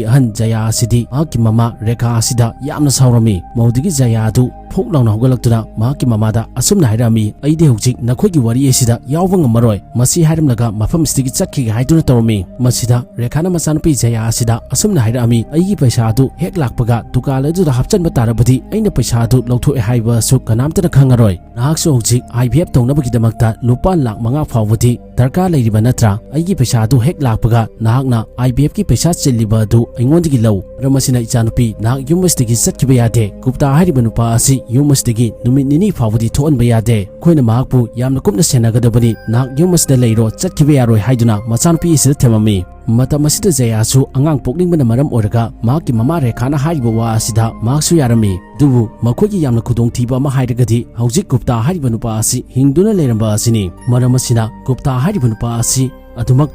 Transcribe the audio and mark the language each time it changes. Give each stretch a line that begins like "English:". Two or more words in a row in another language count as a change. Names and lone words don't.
Manipuri: ahan Jaya asidi maki mama Rekha asida yamna saurami maudigi Jaya adu phok launa hogalaktuna maki mamada asumna hairami aide hojik nakhoigi wari asida yawba ngamaroi masi hairamlaga mafam stigi chakhi haiduna tormi masida Rekhana machanupi Jaya asida asumna hairami aigi paisa adu hek lakpaga dukan aduda hapchanba tarabadi aina paisa adu lawthoe haiba su kanamtana khangaroi nahakso hojik IVF tongnabagi damakta lupa lakh manga phawbadi दरकार लेरिबा नत्रा अइगी पैसा अदु हेक लाकपगा नाहकना IVF की पैसा चिल्लिबा अदु अइंगोंदगी लौ मरमसिना इचानुपी नाहक युमस्तिगी चटखिबा यादे गुप्ता हारिबा नुपा असि युमस्तिगी नुमित निनी फावदी थोअनबा यादे खोइना माहकपु यामना कुपना सेनागदबनी नाहक युमस्दा लेरो चटखिबा यारोय हाइदुना मचानुपी इसिदा थेममी मतम असिदा जयासु अंगांग पोकनिंगबना मरम ओरगा माहकि ममा रेखाना हारिबा वा असिदा माहकसु यारमी दुबु मखोइगी यामना खुदोंथीबा अमा हाइरगदि हौजिक गुप्ता हारिबा नुपा असि हिंगदुना लेरंबा असिनी मरम असिना गुप्ता हारिबा नुपा असि अदुमक